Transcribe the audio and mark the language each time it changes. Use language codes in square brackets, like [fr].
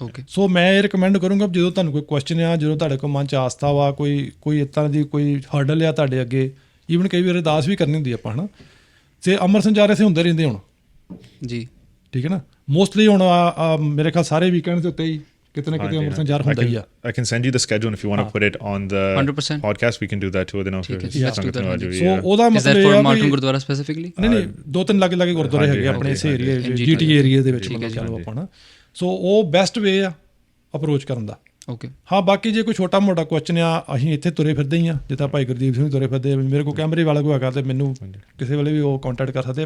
[pa] ਸੋ ਮੈਂ ਇਹ ਰਿਕਮੈਂਡ ਕਰੂੰਗਾ, ਜਦੋਂ ਤੁਹਾਨੂੰ ਕੋਈ ਕੁਐਸਚਨ ਆ, ਜਦੋਂ ਤੁਹਾਡੇ ਕੋਲ ਮਨ 'ਚ ਆਸਥਾ ਵਾ, ਕੋਈ ਇਸ ਤਰ੍ਹਾਂ ਦੀ ਕੋਈ ਹਰਡਲ ਆ ਤੁਹਾਡੇ ਅੱਗੇ, ਈਵਨ ਕਈ ਵਾਰ ਅਰਦਾਸ ਵੀ ਕਰਨੀ ਹੁੰਦੀ ਆਪਾਂ, ਹੈ ਨਾ, ਅਤੇ ਅੰਮ੍ਰਿਤ ਸੰਚਾਰ ਇੱਥੇ ਹੁੰਦੇ ਰਹਿੰਦੇ ਹੁਣ ਜੀ, ਠੀਕ ਹੈ ਨਾ। ਮੋਸਟਲੀ ਹੁਣ ਮੇਰੇ ਖਿਆਲ ਸਾਰੇ ਵੀਕਐਂਡ ਦੇ ਉੱਤੇ ਹੀ ਕਿਤੇ ਨਾ ਕਿਤੇ ਅੰਮ੍ਰਿਤ ਸੰਚਾਰ ਹੁੰਦਾ ਹੀ ਆ। [en] I can send you the schedule if you want to put it on the 100% podcast, we can do that too. [pa] ਸੋ ਉਹਦਾ ਮਤਲਬ ਇਹ ਆ ਮਾਰਟਨ ਗੁਰਦੁਆਰਾ ਸਪੈਸੀਫਿਕਲੀ ਨਹੀਂ 2-3 ਲਾਗੇ ਗੁਰਦੁਆਰੇ ਹੈਗੇ ਆਪਣੇ ਇਸ ਏਰੀਏ GT ਏਰੀਏ ਦੇ ਵਿੱਚ, ਮਤਲਬ ਚਲੋ ਆਪਾਂ ਨਾ। ਸੋ ਉਹ ਬੈਸਟ ਵੇ ਆ ਅਪਰੋਚ ਕਰਨ ਦਾ। ਹਾਂ, ਬਾਕੀ ਜੇ ਕੋਈ ਛੋਟਾ ਮੋਟਾ ਕੁਐਸਚਨ ਆ, ਅਸੀਂ ਇੱਥੇ ਤੁਰੇ ਫਿਰਦੇ ਹੀ ਆ, ਜਿੱਦਾਂ ਭਾਈ ਗੁਰਦੀਪ ਸਿੰਘ ਤੁਰੇ ਫਿਰਦੇ, ਮੇਰੇ ਕੋਲ ਕੈਮਰੇ ਵਾਲਾ ਕੋਈ ਹੈਗਾ ਤੇ ਮੈਨੂੰ ਕਿਸੇ ਵੇਲੇ ਵੀ ਉਹ ਕੰਟੈਕਟ ਕਰ ਸਕਦੇ।